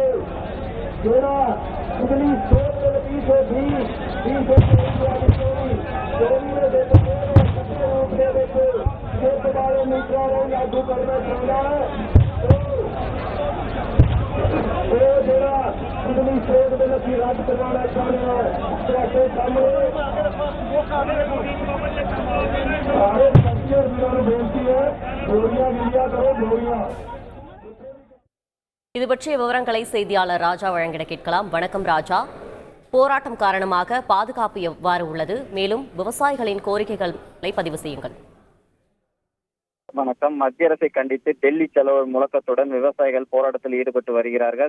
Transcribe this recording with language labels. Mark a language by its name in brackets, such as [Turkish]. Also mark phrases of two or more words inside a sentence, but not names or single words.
[Punjabi] ਜਿਹੜਾ ਅਗਲੀ ਸੋਚ [Hindi] लागू करना चाहता है [Punjabi] ਜਿਹੜਾ ਅਗਲੀ ਸੋਚ ਦੇ ਅਸੀਂ ਰੱਦ ਕਰਵਾਉਣਾ ਚਾਹੁੰਦੇ ਹਾਂ। ਤੁਹਾਡੇ ਸਾਹਮਣੇ ਸਾਰੇ ਸੱਚੇ ਵੀਰਾਂ ਨੂੰ ਬੇਨਤੀ ਹੈ, ਗੋਲੀਆਂ ਗਿਰੀਆਂ ਕਰੋ ਗੋਲੀਆਂ। [Tamil] இது பற்றிய விவரங்களை செய்தியாளர் ராஜா வழங்கிட கேட்கலாம். வணக்கம் ராஜா. போராட்டம் காரணமாக பாதுகாப்பு எவ்வாறு உள்ளது? மேலும் விவசாயிகளின் கோரிக்கைகளை பதிவு செய்யுங்கள். வணக்கம். மத்திய அரசை கண்டித்து டெல்லி செலவு முழக்கத்துடன் விவசாயிகள் போராட்டத்தில் ஈடுபட்டு வருகிறார்கள்.